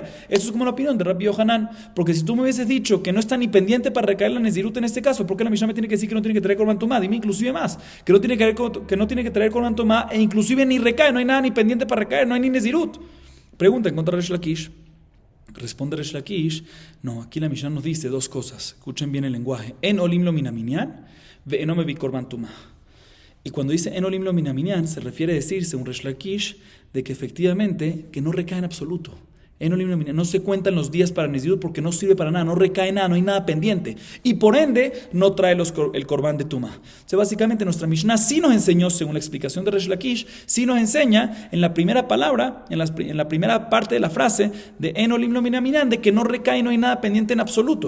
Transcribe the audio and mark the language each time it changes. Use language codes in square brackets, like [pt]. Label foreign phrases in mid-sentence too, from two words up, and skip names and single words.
[es] Eso es como la opinión de Rabbi Yohanan. Porque si tú me hubieses dicho que no está ni pendiente para recaer la Nezirut en este caso, ¿por qué la Mishnah me tiene que decir que no tiene que traer [he] Korban Tumá? [es] Dime inclusive más, que no tiene que traer [he] Korban Tumá [es] e inclusive ni recae, no hay nada ni pendiente para recaer, no hay ni Nezirut. Pregunta en contra de Resh Lakish. Responde Resh Lakish, no, aquí la Mishnah nos dice 2 cosas. Escuchen bien el lenguaje. [he] En olim lo minaminyan, ve eno mevi korban tumá. [es] Y cuando dice [he] en olim lo minaminyan, [es] se refiere a decir, según Resh Lakish, de que efectivamente que no recae en absoluto. No se cuentan los días para Nezirut porque no sirve para nada, no recae nada, no hay nada pendiente. Y por ende, no trae el Corbán de Tumá. O sea, básicamente nuestra Mishnah sí nos enseñó, según la explicación de Resh Lakish, sí nos enseña en la primera palabra, en la primera parte de la frase de [he] Enolim lo minaminan, [es] de que no recae, no hay nada pendiente en absoluto.